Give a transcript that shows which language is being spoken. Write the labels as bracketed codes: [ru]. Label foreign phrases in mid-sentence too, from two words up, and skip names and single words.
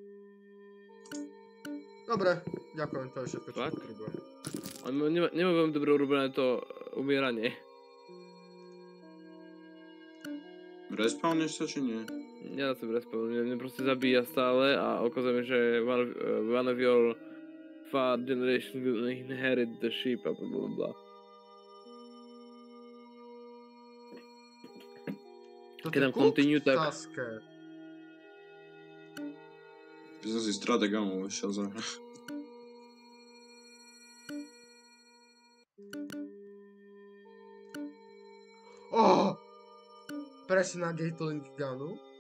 [sk] Dobre, ďakujem, to je všetko, čo Fakt? potrebujem. Ale nemá veľmi dobre urobené to umieranie. Respawneš sa, či nie? Nedá sa respawnovať, mňa proste zabíja stále a ukazuje mi, že [en] one of your far generation will inherit the ship [sk] a blablabla. Keď dám continue, tak... Saské. Že som si strategramov išiel zahrať. Presne na Gatling gunu.